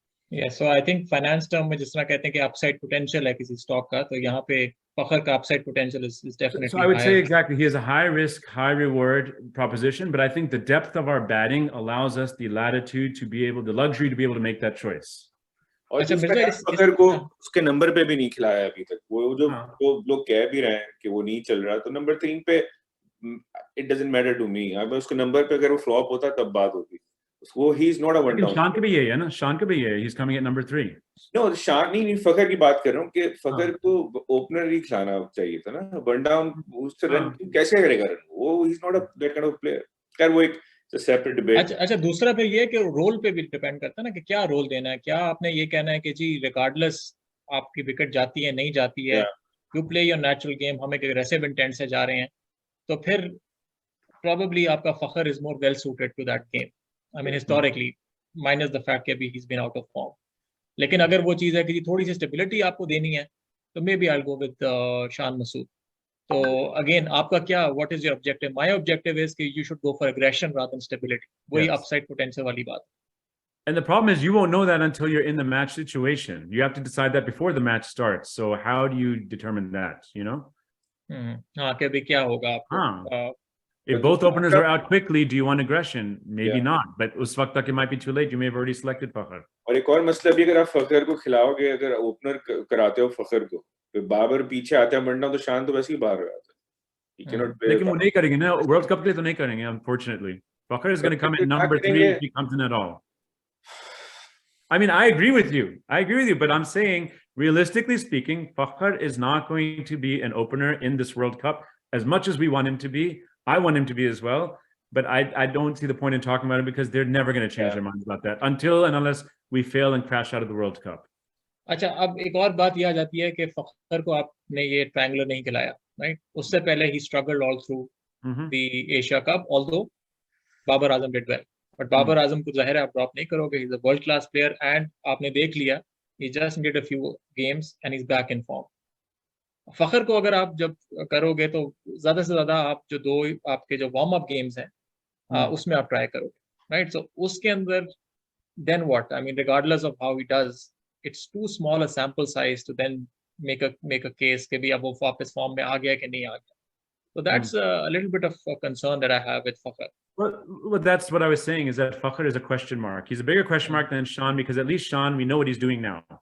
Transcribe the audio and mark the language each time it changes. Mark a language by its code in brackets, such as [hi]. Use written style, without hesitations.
[en] Yeah, so I think finance term [hi] में जिस तरह कहते हैं कि [en] upside potential है किसी stock का, [hi] तो यहाँ पे Fakhar का [en] upside potential is definitely So I would higher. say exactly, he is a high risk, high reward proposition, but I think the depth of our batting allows us the latitude to be able, the luxury to be able to make that choice. [hi] और Fakhar को उसके number पे भी नहीं खिलाया अभी तक. वो जो लोग कह भी रहे हैं कि वो नहीं चल रहा, तो नंबर 3 पे [en] it doesn't matter to me. [hi] अब उसके नंबर पे अगर वो flop होता तब बात होती. [en] So he's not a one down. [hi] Shan का भी यही है ना, Shan का भी यही है. [en] He's coming at number 3. [hi] No, Shan नहीं, Fakhar की बात कर रहा हूँ कि Fakhar को ओपनर ही खिलाना चाहिए था ना. वन डाउन उससे रन कैसे करेगा रन? [en] वो he's not that kind of player. [hi] खैर वो एक सेपरेट डिबेट. अच्छा, दूसरा फिर ये कि रोल पे भी डिपेंड करता है ना कि क्या रोल देना है. क्या आपने ये कहना है कि जी रिगार्डलेस आपकी विकेट जाती है नहीं जाती है, [en] you play your natural game, [hi] हम एक एग्रेसिव इंटेंट से जा रहे हैं, तो फिर probably आपका [en] Fakhar is more well suited to that game. I mean historically, minus the fact that he's been out of form. [hi] लेकिन अगर वो चीज़ है कि थोड़ी सी स्टेबिलिटी आपको देनी है, तो [en] Maybe I will go with Shan Masood. [hi] तो अगेन आपका क्या, [en] What is your objective? My objective is कि you should go for aggression rather than stability. [hi] वही [en] Yes. [hi] अपसाइड पोटेंशियल वाली बात. [en] And the problem is you won't know that until you're in the match situation. You have to decide that before the match starts. So how do you determine that, you know? [hi] हाँ कि अभी क्या होगा आपको. Huh. [en] If both openers are out quickly, do you want aggression? Maybe not. But [hi] us waqt tak [en] it might be too late. You may have already selected Fakhar. [hi] और एक और मसला भी, अगर आप फखर को खिलाओगे, अगर ओपनर कराते हो फखर को, तो बाबर पीछे आता है मरना, तो शान तो वैसे ही बाहर आता है. [en] He cannot play. [hi] लेकिन वो नहीं करेंगे ना, World Cup के लिए तो नहीं करेंगे, unfortunately. [en] Fakhar is going to come in number 3 if he comes in at all. I mean, I agree with you. But I'm saying, realistically speaking, Fakhar is not going to be an opener in this World Cup as much as we want him to be. I want him to be as well. But I don't see the point in talking about it because they're never going to change their minds about that until and unless we fail and crash out of the World Cup. [hi] अच्छा, अब एक और बात ये आ जाती है कि फखर को आपने ये ट्रायंगुलर नहीं खिलाया, राइट? [en] उससे पहले ही struggled all through the Asia cup, although Babar Azam did well. But [hi] Babar Azam को जाहिर है आप ड्रॉप नहीं करोगे. [en] he is a world class player and [hi] आपने देख लिया, [en] He just needed a few games and he is back in form. [hi] फखर को अगर आप जब करोगे तो ज्यादा से ज्यादा आप जो दो आपके जो वार्म अप गेम्स हैं उसमें आप ट्राई करोगे, राइट? [en] so [hi] उसके अंदर [en] then what? I mean, regardless of how he does, it's too small a sample size to then make a case [hi] कि भी अब वो वापस फॉर्म में आ गया कि नहीं आ गया. [en] So that's a little bit of a concern that I have with Fakhar. Well, that's what I was saying, is that Fakhar is a question mark. He's a bigger question mark than Shan, because at least Shan, we know what he's doing now.